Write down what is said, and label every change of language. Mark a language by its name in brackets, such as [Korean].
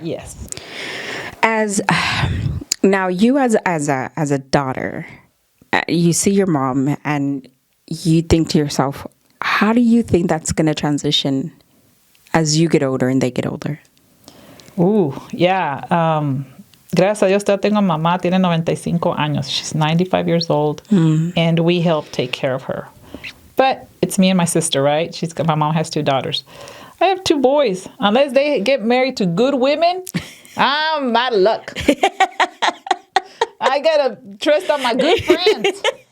[English] Yes. Now you as a daughter, you see your mom and you think to yourself, how do you think that's going to transition as you get older and they get older? Yeah. [Spanish] Gracias a Dios, tengo mamá, tiene 95 años. [English] She's 95 years old, and we help take care of her. But it's me and my sister, right? My mom has 2 daughters. I have 2 boys. Unless they get married to good women, I'm out of luck. I gotta trust on my good friends.